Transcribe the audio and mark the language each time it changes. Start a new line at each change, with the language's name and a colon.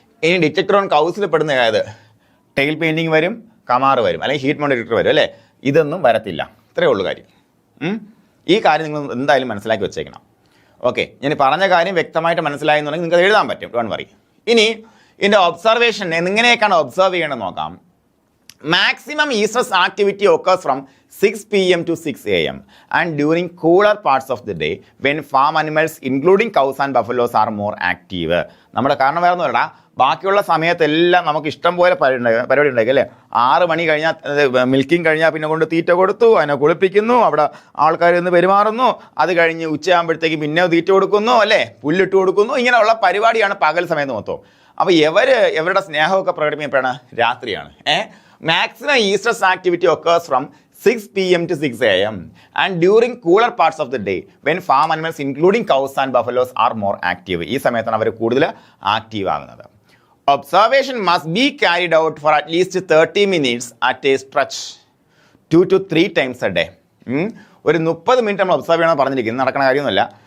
Malayalam: ഇനി detector on കൗസിൽ പെടുന്ന ഏത്? ടെയിൽ പെയിൻറ്റിങ് വരും, കമാർ വരും, അല്ലെങ്കിൽ ഹീറ്റ് മൗണ്ട് ഡിറ്റക്ടർ വരും, അല്ലേ? ഇതൊന്നും വരത്തില്ല. ഇത്രയേ ഉള്ളൂ കാര്യം. ഈ കാര്യം നിങ്ങൾ എന്തായാലും മനസ്സിലാക്കി വെച്ചേക്കണം. ഓക്കെ, ഞാൻ പറഞ്ഞ കാര്യം വ്യക്തമായിട്ട് മനസ്സിലായി എന്നുണ്ടെങ്കിൽ നിങ്ങൾക്ക് എഴുതാൻ പറ്റും, ഡോണ്ട് വറി. ഇനി ഇതിൻ്റെ ഒബ്സർവേഷൻ എങ്ങനെയൊക്കെയാണ് ഒബ്സർവ് ചെയ്യണമെന്ന് നോക്കാം.
English: Maximum estrus activity occurs from 6 p.m. to 6 a.m. and during cooler parts of the day when farm animals including cows and buffaloes are more active.
Malayalam: നമ്മുടെ കാരണം വേറെ ഒന്നുമില്ല, ബാക്കിയുള്ള സമയത്തെല്ലാം നമുക്ക് ഇഷ്ടം പോലെ പരിപാടി ഉണ്ടായിരിക്കും അല്ലേ? 6 മണി കഴിഞ്ഞാൽ മിൽക്കിങ് കഴിഞ്ഞാൽ പിന്നെ കൊണ്ട് തീറ്റ കൊടുത്തു, അതിനെ കുളിപ്പിക്കുന്നു, അവിടെ ആൾക്കാർ നിന്ന് പെരുമാറുന്നു, അത് കഴിഞ്ഞ് ഉച്ചയാകുമ്പോഴത്തേക്ക് പിന്നെ തീറ്റ കൊടുക്കുന്നു, അല്ലേ? പുല്ലിട്ട് കൊടുക്കുന്നു. ഇങ്ങനെയുള്ള പരിപാടിയാണ് പകൽ സമയത്ത് മൊത്തം. അപ്പോൾ ഇവരുടെ സ്നേഹമൊക്കെ പ്രകടിപ്പിക്കപ്പെടുന്ന രാത്രിയാണ്.
English: Maximum estrus activity occurs from 6 p.m. to 6 a.m. and during cooler parts of the day when farm animals including cows and buffaloes are more active.
Malayalam: ഈ സമയത്താണ് അവർ കൂടുതൽ ആക്റ്റീവ് ആകുന്നത്.
English: Observation must be carried out for at least 30 minutes at a stretch 2 to 3 times a day.
Malayalam: ഒരു 30 minute നമ്മൾ observe ചെയ്യണമെന്ന് പറഞ്ഞിരിക്കുന്നത് നടക്കുന്ന കാര്യമൊന്നുമല്ല.